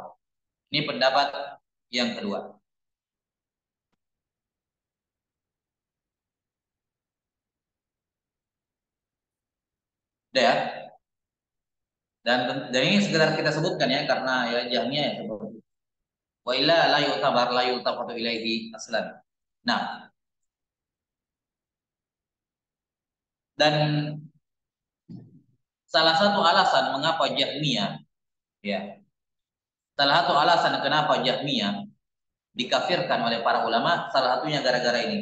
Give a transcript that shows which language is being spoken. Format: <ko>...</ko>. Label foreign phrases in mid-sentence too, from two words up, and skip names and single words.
<id>Ini pendapat yang kedua. Udah ya. Dan ini sekedar kita sebutkan ya karena ya Jahmiyah ya sebut.</id> <ar>وإلا لا يعتبر لا يلتفت إليه أصلا.</ar> <id>Nah, dan salah satu alasan mengapa Jahmiyah ya, salah satu alasan kenapa Jahmiyah dikafirkan oleh para ulama salah satunya gara-gara ini.</id>